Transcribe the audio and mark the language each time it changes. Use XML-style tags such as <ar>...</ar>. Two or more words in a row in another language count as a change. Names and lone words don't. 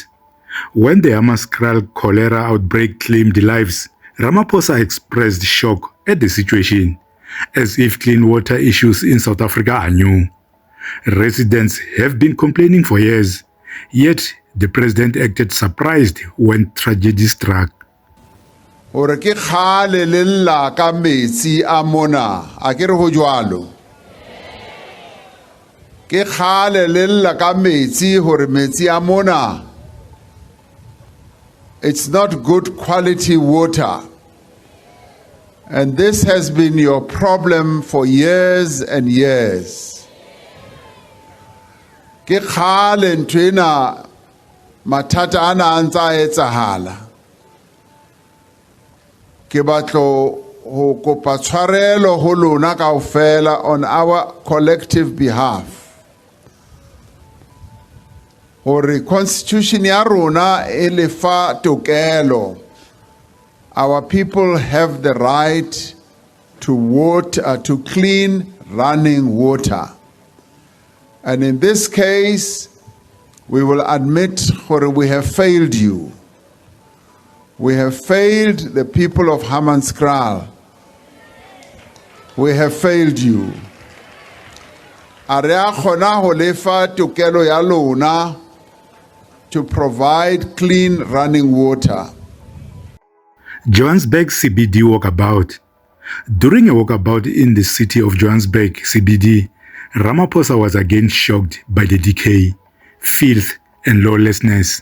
<en>When the Hammanskraal cholera outbreak claimed lives, Ramaphosa expressed shock at the situation, as if clean water issues in South Africa are new. Residents have been complaining for years, yet the president acted surprised when tragedy struck.</en> <st>Ore ke khale le lla ka metsi a mona a ke re ho jwalo ke khale le lla ka metsi hore metsi a mona,</st> <en>it's not good quality water, and this has been your problem for years and years.</en> <st>Ke khale ntwena mathata ana antsa etsahala, ke batlo ho kopa tshwarelo ho lona kaofela</st> <en>on our collective behalf.</en> <st>Hore constitution ya rona e lefa tokelo.</st> <en>Our people have the right to water, to clean running water. And in this case, we will admit hore we have failed you. We have failed the people of Hammanskraal. We have failed you.</en> <st>Area khona ho lefa tokelo ya lona</st> <en>to provide clean running water. Johannesburg CBD Walkabout. During a walkabout in the city of Johannesburg CBD, Ramaphosa was again shocked by the decay, filth, and lawlessness.</en>